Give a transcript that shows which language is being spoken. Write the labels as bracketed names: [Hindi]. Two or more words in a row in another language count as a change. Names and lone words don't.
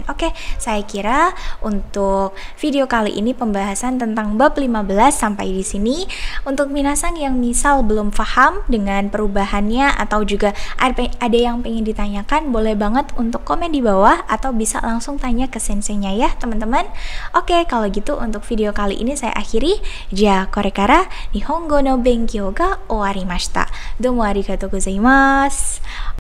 [Indonesian] Oke, saya kira untuk video kali ini pembahasan tentang bab 15 sampai di sini. Untuk minasang yang misal belum paham dengan perubahannya atau juga ada yang pengen ditanyakan, boleh banget untuk komen di bawah atau bisa langsung tanya ke senseinya ya teman-teman. Oke, kalau gitu untuk video kali ini saya akhiri. [Japanese] じゃこれから日本語の勉強が終わりました. どうもありがとうございます.